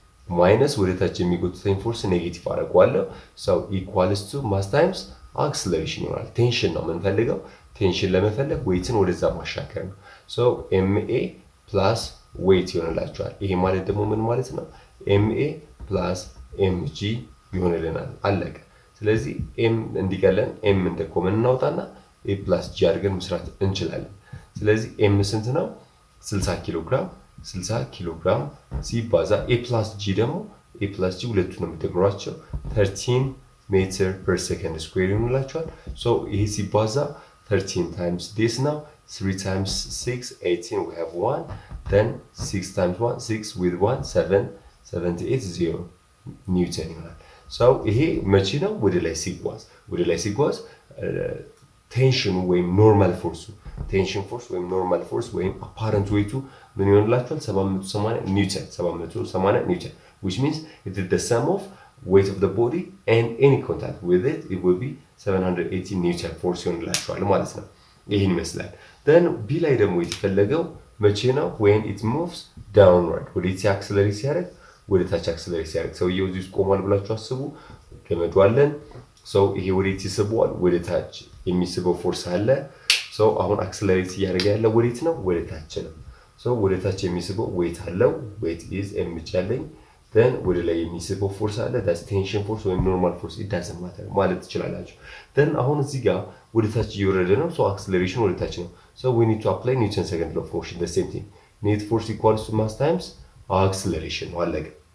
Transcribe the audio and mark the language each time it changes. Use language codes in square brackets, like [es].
[am] ማይነስ ወደ ታች የሚጎትተኝ ፎርስ ኔጌቲቭ አደርገዋለሁ። [en] So equals to mass times acceleration [am] ይሆናል። ቴንሽን ነው የምንፈልገው። ቴንሽን ለመፈለግ ዌይትን ወደዛ ማሻከር ነው። So ma plus weight ይሆንላችኋል። ይሄ ማለት ደግሞ ምን ማለት ነው? ma plus mg ይሆንልናል። አለቀ። ስለዚህ m እንዲቀለን m እንደ ኮመን እናውጣና a plus g አድርገን መስራት እንችላለን። ስለዚህ m ስንት ነው? 60 ኪሎ ግራም ሲባዛ a plus g ደግሞ a plus g ሁለቱን ነው የምትደግሯቸው 13 ሜትር per second square ይሆንላችኋል። So ይሄ ሲባዛ [en] 13 times this now 3 times 6 18 we have 1 then 6 times 1 6 with 1 7 [am] 78 0 ኒውተን ይሆናል። So ይሄ መቼ ነው? ወደ ላይ ሲጓዝ ቴንሽኑ ወይም ኖርማል ፎርሱ ቴንሽን ፎርስ ወይም ኖርማል ፎርስ ወይም አፓረንት ዌይቱ ምን ይሆንላችኋል? [en] 780 ኒውተን which means it is the sum of weight of the body and any contact with it will be 780 [am] ኒውተን ፎርስ ይሆንላችኋል ማለት ነው። ይሄን ይመስላል። [en] then [am] ቢ ላይ ደግሞ የተፈለገው መቼ ነው? [en] when it moves downward [am] ወደ አክሰለሬት ሲያደርግ ወደ ታች አክሰለሬት ሲያደርግ ሰውየው እዚህ ውስጥ ቆሟል ብላችሁ አስቡ። ገመዱ አለን። ሰው ይሄ ወዴት ይስበዋል? ወደ ታች የሚስበው ፎርስ አለ። ሰው አሁን አክሰለሬት እያደረገ ያለው ወዴት ነው? ወደ ታች ነው። ሰው ወደ ታች የሚስበው ዌት አለው። ዌት ኢዝ mg አለኝ። then ወደ ላይ የሚስበው ፎርስ አለ። that's tension force ወይም normal force it doesn't matter ማለት ትችላላችሁ። then አሁን እዚህ ጋር ወደ ታች እየወረደ ነው። so acceleration ወደ ታች ነው። [en] so we need to apply Newton's second law of motion the same thing net force equals to mass times acceleration [am] ነው አለቀ።